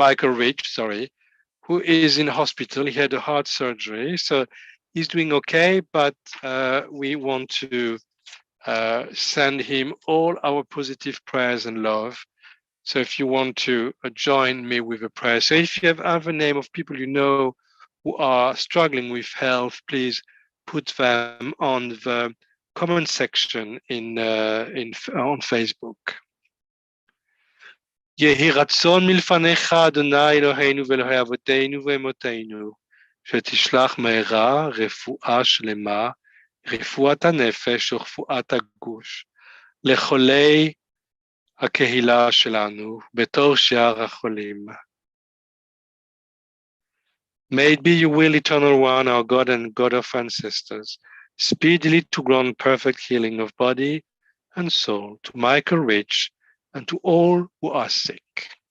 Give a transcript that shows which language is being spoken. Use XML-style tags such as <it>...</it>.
<en>Rich, sorry, who is in hospital. He had a heart surgery, so he's doing okay, but we want to send him all our positive prayers and love. So if you want to join me with a prayer. So if you have other name of people you know who are struggling with health, please put them on the comment section on Facebook.</en> <he>יהי רצון מלפניך, אדוני אלוהינו ואלוהי אבותינו ואמותינו, שתשלח מהרה רפואה שלמה, רפואת הנפש ורפואת הגוש, לחולי הקהילה שלנו, בתור שאר החולים.</he> <en>May it be your will, eternal one, our God and God of ancestors, speedily to grant perfect healing of body and soul to Michael Rich and to all who are sick.</en>